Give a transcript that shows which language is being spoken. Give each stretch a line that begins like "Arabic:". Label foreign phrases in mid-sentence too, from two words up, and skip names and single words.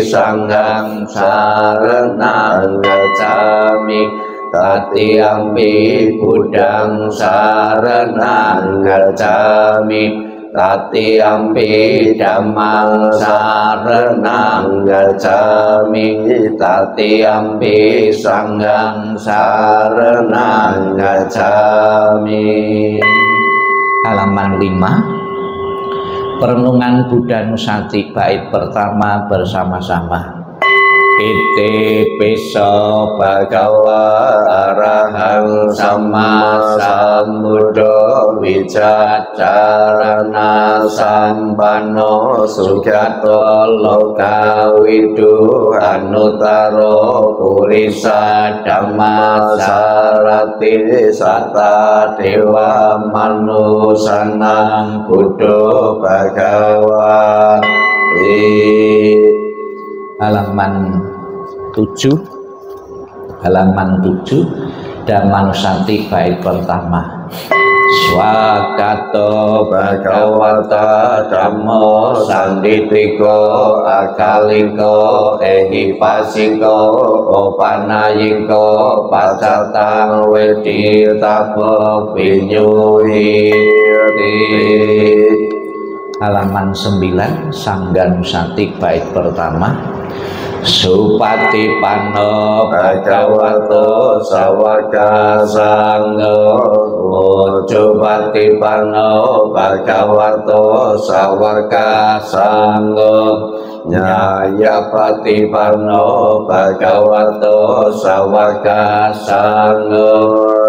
Pali: Sanghang saranang gacchami, Tatiyampi Buddhang saranang gacchami, Tatiyampi Dhammang saranang gacchami, Tatiyampi Sanghang saranang gacchami.
Indonesian: Halaman 5. Perenungan Buddha Nusati bait pertama bersama-sama.
Pali: Ite piso bhagawa arahang sama sambuddho wicacarana sampano sugato lokawidu anutaro purisa dhamma sarati sata dewa manusanang buddho bhagawa.
Indonesian: Halaman 7, Dhamma Nusati bait pertama.
Pali: Swagato Bhagavata Dhammo Sanditiko Akaliko Ehipasiko Opanayiko Pacatang Weditabo Vinyuhiti.
Indonesian: Halaman 9, Sangganusati bait pertama.
Pali: Supatipanno Bhagavato Sawaka Sangho. Supatipanno Bhagavato Sawaka Sangho. Nyayapatipanno Bhagavato Sawaka Sangho.